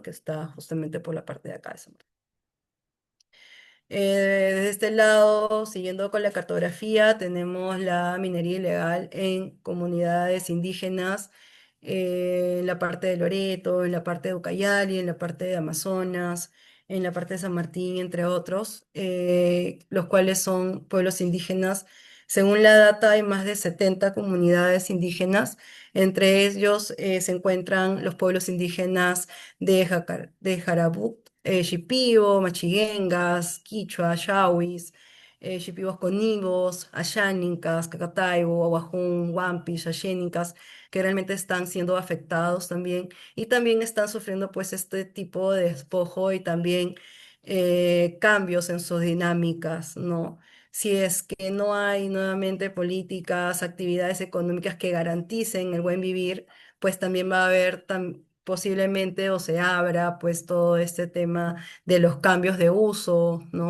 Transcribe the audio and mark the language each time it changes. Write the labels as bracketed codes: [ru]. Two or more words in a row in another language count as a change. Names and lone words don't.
[es] Que está justamente por la parte de acá de San Martín. Desde este lado, siguiendo con la cartografía, tenemos la minería ilegal en comunidades indígenas, en la parte de Loreto, en la parte de Ucayali, en la parte de Amazonas, en la parte de San Martín, entre otros, los cuales son pueblos indígenas. Según la data, hay más de 70 comunidades indígenas. Entre ellos se encuentran los pueblos indígenas de Jarabú, Shipibo, Machiguengas, Quichua, Shawis, Shipibos Conibos, Ayánicas, Cacataibo, Aguajún, Huampis, Ayénicas, que realmente están siendo afectados también y también están sufriendo pues este tipo de despojo y también cambios en sus dinámicas, ¿no? Si es que no hay nuevamente políticas, actividades económicas que garanticen el buen vivir, pues también va a haber posiblemente o se abra pues todo este tema de los cambios de uso, ¿no?